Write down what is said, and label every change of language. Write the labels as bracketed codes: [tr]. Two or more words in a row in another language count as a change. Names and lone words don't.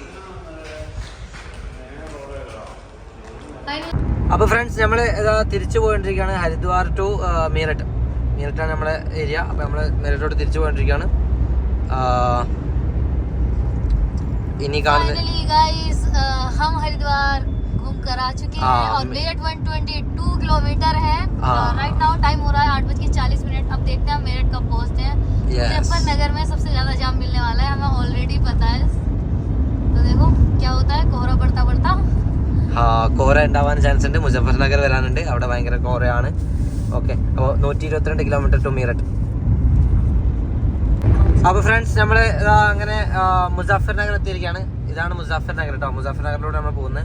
[ml] അപ്പോൾ ഫ്രണ്ട്സ് നമ്മൾ തിരിച്ചു പോയിക്കൊണ്ടിരിക്കുകയാണ് ഹരിദ്വാർ ടു മീററ്റ്. മീററ്റാണ് നമ്മളെ ഏരിയ. അപ്പോൾ നമ്മൾ മീററ്റോട്ട് തിരിച്ചു പോയിക്കൊണ്ടിരിക്കുകയാണ്. ഇനി കാണുന്നത് [en] Finally guys, [hi] हम हरिद्वार घूम कर आ चुके हैं और मेरठ 122 किलोमीटर है। [en] right now time [hi] हो रहा है 8:40। अब देखते हैं मेरठ कब पहुंचते हैं। मुजफ्फरनगर में सबसे ज्यादा जाम मिलने वाला है, हमें ऑलरेडी पता है। तो देखो क्या होता है, कोहरा बढ़ता बढ़ता [ml] കോര ഉണ്ടാവാൻ ചാൻസ് ഉണ്ട്. മുസഫർനഗർ വരാനുണ്ട്, അവിടെ ഭയങ്കര കോരയാണ്. ഓക്കെ, അപ്പോൾ 122 കിലോമീറ്റർ ടു മീററ്റ്. അപ്പോൾ ഫ്രണ്ട്സ് നമ്മൾ അങ്ങനെ മുസഫർനഗർ എത്തിയിരിക്കുകയാണ്. ഇതാണ് മുസഫർനഗർ കേട്ടോ. മുസഫർനഗറിലൂടെ നമ്മൾ പോകുന്നത്.